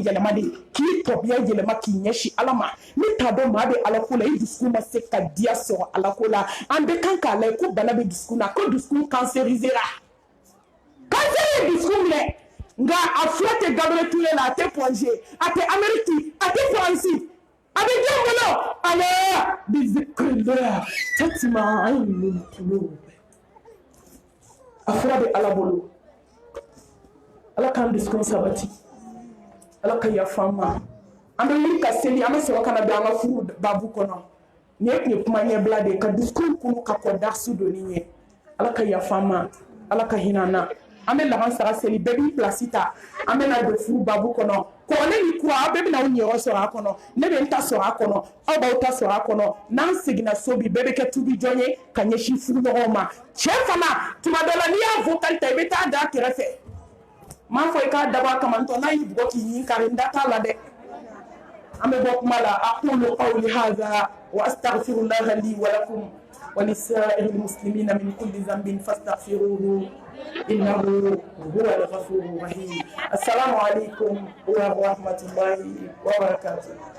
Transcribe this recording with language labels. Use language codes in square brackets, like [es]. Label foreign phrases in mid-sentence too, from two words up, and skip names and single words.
[bm] yɛlɛma de k'i tɔbiya yɛlɛma k'i ɲɛsin ala ma ne t'a dɔn maa bɛ ala ko la i dusukun ma se ka diya sɔrɔ ala ko la an bɛ kan k'a layɛ ko bana bɛ dusukun na ko dusukun cancerisera cancer ye dusukun minɛ nka a fura tɛ Gabriel Ture la a tɛ Pongé a tɛ Amérique a tɛ Faransi a bɛ jɔn bolo [ar] ألا بذكر الله تطمئن القلوب [bm] a fura bɛ ala bolo ala k'an dusukun sabati ala ka yafa an ma an bɛ wuli ka seli an bɛ sɔrɔ ka na don an ka furu babu kɔnɔ nin ye tun ye kuma ɲɛbila de ye ka dusukun kunu ka kɔn darisu donni ɲɛ ala ka yafa an ma ala ka hinɛ an na an bɛ laban sara seli bɛɛ b'i pilasi ta an bɛ na don furu babu kɔnɔ kɔrɔlen ni kura aw bɛɛ bɛ na aw ɲɛyɔrɔ sɔrɔ a kɔnɔ ne bɛ n ta sɔrɔ a kɔnɔ aw b'aw ta sɔrɔ a kɔnɔ n'an seginna so bi bɛɛ bɛ kɛ tubijɔn ye ka ɲɛsin furuɲɔgɔnw ma cɛ fana tuma dɔ la n'i y'a vocal ta i bɛ taa da kɛrɛfɛ m'a fɔ i k'a dabɔ a kama ntɔ n'a y'i bugɔ k'i ɲin kari n da t'a la dɛ an bɛ bɔ kuma la [ar] أقول قولي هذا وأستغفر الله لي ولكم ولسائر المسلمين من كل ذنب فاستغفروه إنه هو الغفور الرحيم السلام عليكم ورحمة الله وبركاته